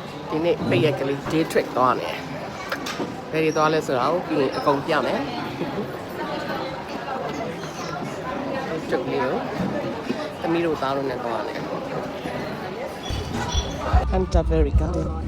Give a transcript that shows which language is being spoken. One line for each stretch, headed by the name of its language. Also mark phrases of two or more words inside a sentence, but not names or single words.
Burmese: ဒီနေ့ပိတ်ရက်ကလေး
English: day trip
Burmese: သွားမယ်ဘယ်တွေသွားလဲဆိုတော့ပြီးရင်အကုန်ပြမယ် trip လေးကိုသမီးတို့သားတို့နဲ့သွားမယ် Canterbury Garden